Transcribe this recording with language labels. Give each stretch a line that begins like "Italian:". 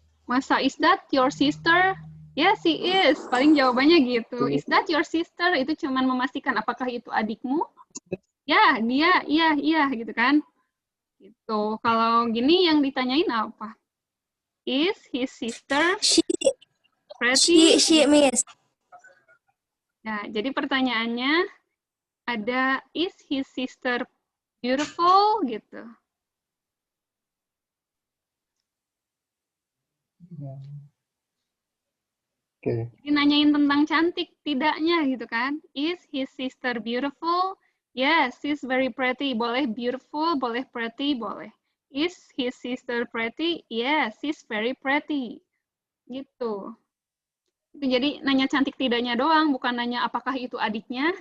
Indonesian: Masa,
English: is that your sister? Yes, she is.
Indonesian: Paling jawabannya gitu.
English: Is that your sister?
Indonesian: Itu cuman memastikan apakah itu adikmu? Ya, dia, iya gitu kan. Gitu. Kalau gini yang ditanyain apa?
English: Is his sister pretty? She, Miss.
Indonesian: Nah, jadi pertanyaannya ada
English: is his sister beautiful
Indonesian: gitu.
English: Okay.
Indonesian: Jadi nanyain tentang cantik tidaknya gitu kan.
English: Is his sister beautiful? Yes, she's very pretty.
Indonesian: Boleh beautiful, boleh pretty, boleh.
English: Is his sister pretty? Yes, she's very pretty.
Indonesian: Gitu. Itu jadi nanya cantik tidaknya doang, bukan nanya apakah itu adiknya.